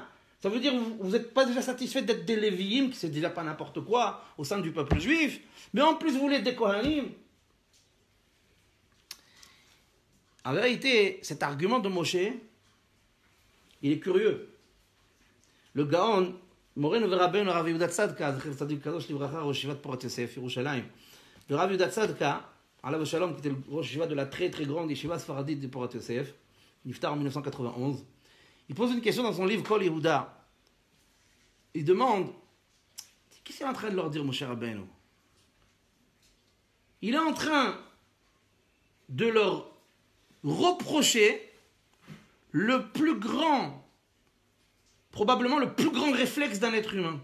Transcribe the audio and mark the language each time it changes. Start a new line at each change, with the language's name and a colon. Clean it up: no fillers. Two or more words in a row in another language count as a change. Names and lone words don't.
French: Ça veut dire que vous n'êtes pas déjà satisfait d'être des Lévi'im, qui c'est déjà pas n'importe quoi au sein du peuple juif, mais en plus vous voulez des Kohanim. En vérité, cet argument de Moshe, il est curieux.
Hebrew: Le גאון מורנו ורבנו רב יהודה צדקה זכר צדיק קדוש לברכה ראש ישיבת פורת יוסף ירושלים.
French: Le Rav Yehuda Tzadka,
Hebrew: עליו השלום,
French: qui était le
Hebrew: ראש ישיבה
French: de la très très grande Yeshiva Sfaradite de Porat Yosef, Niftar en 1991, il pose une question dans son livre Kol Yehuda. Il demande, qu'est-ce qu'il est en train de leur dire, mon cher Rabbeinu? Il est en train de leur reprocher le plus grand, probablement le plus grand réflexe d'un être humain.